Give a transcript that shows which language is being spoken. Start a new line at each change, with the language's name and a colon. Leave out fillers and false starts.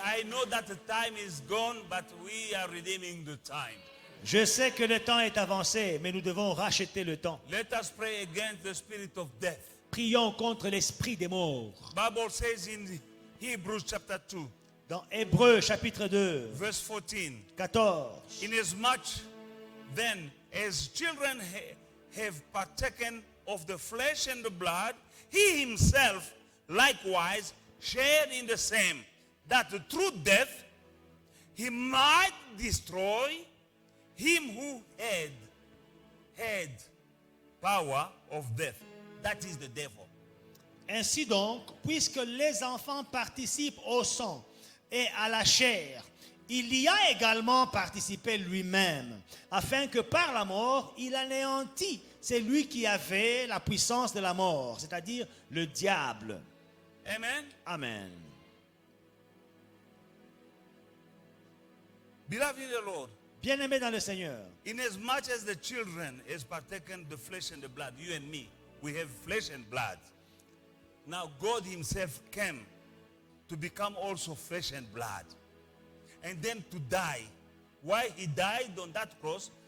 English: I know that the time is gone, but we are redeeming the time.
French: Je sais que le temps est avancé, mais nous devons racheter le temps.
English: Let us pray against the spirit of death.
French: Prions contre l'esprit des morts.
English: Bible says in Hebrews chapter 2,
French: Dans Hébreux chapitre 2,
English: verse 14.
French: 14.
English: Inasmuch then as children have partaken of the flesh and the blood, he himself likewise shared in the same, that through death he might destroy him who had power of death. That is the devil.
French: Ainsi donc, puisque les enfants participent au sang et à la chair, il y a également participé lui-même, afin que par la mort, il anéantit celui qui avait la puissance de la mort, c'est-à-dire le diable.
English: Amen. Amen. Beloved in the Lord,
French: Bien-aimés dans le Seigneur,
English: inasmuch as the children has partaken the flesh and the blood, you and me, we have flesh and blood. Now God himself came to become also flesh and blood. And then to die. Why he died on that cross?